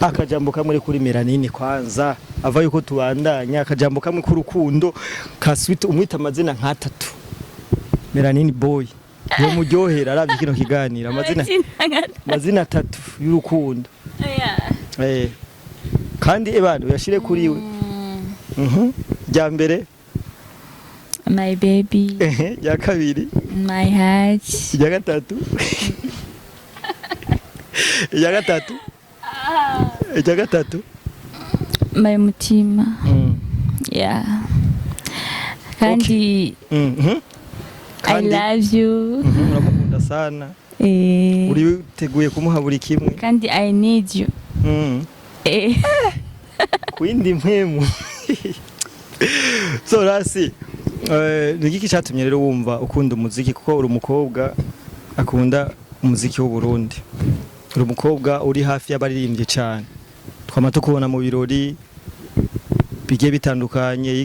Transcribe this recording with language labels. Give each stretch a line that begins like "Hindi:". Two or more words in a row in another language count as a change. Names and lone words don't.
Rundi: akajambo kamwe kuri Miranini kwanza ava yuko tubandanya akajambo kamwe ku rukundo ka sweet umwita amazina nka 3 Miranini boy yo muryohera aravye kino kiganira amazina 3 y'urukundo kandi ebana uyashire kuri we rya mbere
English: my baby
Rundi: rya kabiri
English: my heart
Rundi: rya gatatu rya gatatu
English: my mutima yeah kandi I love you
Rundi: uramukunda sana uri teguye kumuha buri kimwe
English: kandi I need you
Rundi: kwindi mpemu So rasi ni iki cyatumye rero wumva ukunda umuziki kuko uri umukobwa akunda umuziki w'u Burundi, uri umukobwa uri hafi y'abaririmbye cyane, twama tukubona mu birori bigiye bitandukanye.